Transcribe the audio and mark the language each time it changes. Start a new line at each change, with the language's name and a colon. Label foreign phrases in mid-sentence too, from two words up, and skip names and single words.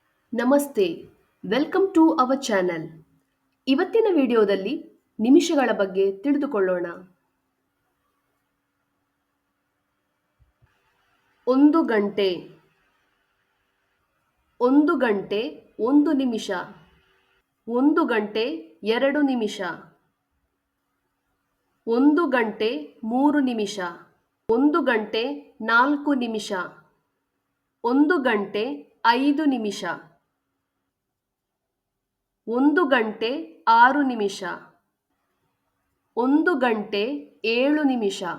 English: ನಮಸ್ತೆ, welcome to our channel.
Kannada: ಇವತ್ತಿನ ವಿಡಿಯೋದಲ್ಲಿ ನಿಮಿಷಗಳ ಬಗ್ಗೆ ತಿಳಿದುಕೊಳ್ಳೋಣ. 1 ಗಂಟೆ, 1 ಗಂಟೆ 1 ನಿಮಿಷ, 1 ಗಂಟೆ 2 ನಿಮಿಷ, 1 ಗಂಟೆ 3 ನಿಮಿಷ, 1 ಗಂಟೆ 4 ನಿಮಿಷ, 1 ಗಂಟೆ 5 ನಿಮಿಷ, 1 ಗಂಟೆ 6 ನಿಮಿಷ, 1 ಗಂಟೆ 7 ನಿಮಿಷ,